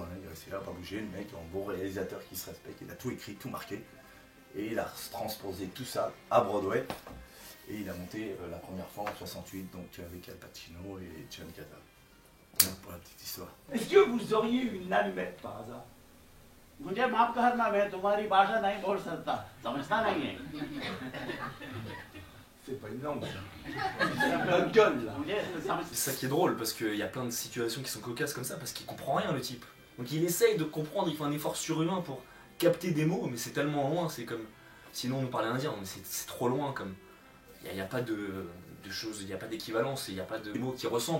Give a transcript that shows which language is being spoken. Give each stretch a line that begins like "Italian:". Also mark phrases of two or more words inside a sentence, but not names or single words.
French: Il est resté là, pas bouger. Le mec, un bon réalisateur qui se respecte, il a tout écrit, tout marqué. Et il a transposé tout ça à Broadway. Et il a monté la première fois en 68, donc avec Al Pacino et John Cazale. Pour la petite histoire. Est-ce que vous auriez une allumette par hasard?
Hindi: मुझे माफ करना मैं तुम्हारी भाषा नहीं बोल सकता समझता नहीं है
French: C'est pas une langue. c'est un peu gueule là C'est ça qui est drôle, parce qu'il y a plein de situations qui sont cocasses comme ça, parce qu'il comprend rien le type. Donc il essaye de comprendre, il fait un effort surhumain pour capter des mots, mais c'est tellement loin, c'est comme... Sinon on nous parlait indien, mais c'est trop loin comme... Il n'y a pas de choses, il n'y a pas d'équivalence, il n'y a pas de mots qui ressemblent.